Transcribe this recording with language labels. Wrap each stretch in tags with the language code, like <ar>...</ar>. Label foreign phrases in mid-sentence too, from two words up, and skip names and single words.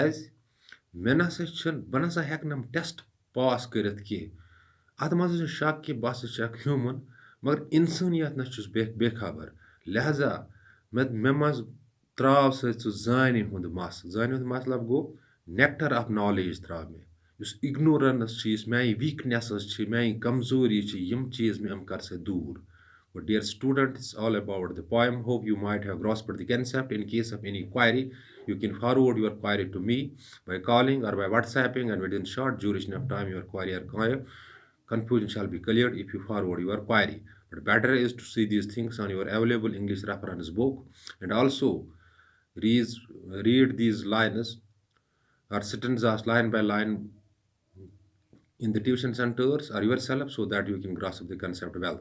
<ks>मे नसा बह नसा हेक टेस्ट पास कर अत मज शक कि बह हसा ह्यूमन मगर इंसानियत नश बेखबर लिहाजा मे मज त्राव सा जान हुंद मस जान हुंद मतलब गो</ks> <en>nectar of knowledge</en> <ks>त्राव मे उस इग्नोरेंस</ks> <ur>میری ویکنیسز میری کمزوری</ur> <ks>यम चीज मे अम कर से दूर</ks> <en>But dear students, it's all about the poem. Hope you might have grasped the concept. In case of any query, you can forward your query to me by calling or by WhatsApping, and within short duration of time, your query or confusion shall be cleared if you forward your query. But better is to see these things on your available English reference book, and also read, read these lines or sentences line by line in the tuition centers or yourself so that you can grasp the concept well.</en>